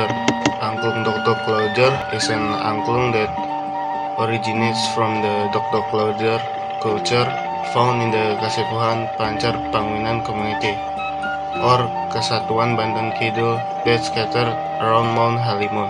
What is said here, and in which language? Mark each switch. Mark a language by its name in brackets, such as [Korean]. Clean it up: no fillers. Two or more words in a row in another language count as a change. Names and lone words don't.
[English] Angklung dok-dok lojer is an angklung that originates from the dok-dok lojer culture found in the Kasepuhan Pancar Panguinan community, or Kesatuan Banten Kidul, that scattered around Mount Halimun.